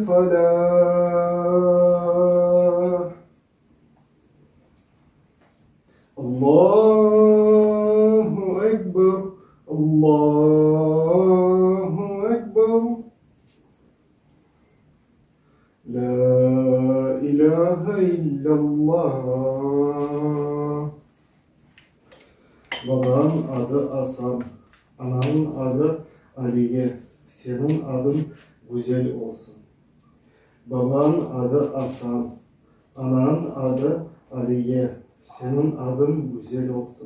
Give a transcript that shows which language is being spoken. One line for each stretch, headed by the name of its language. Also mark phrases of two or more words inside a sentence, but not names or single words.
Arabic: الفلاح الله أكبر الله أكبر لا إله إلا الله.
Turkish: Babanın adı Hasan, ananın adı Aliye, senin adın güzel olsun. Babanın adı Hasan, ananın adı Aliye, senin adın güzel olsun.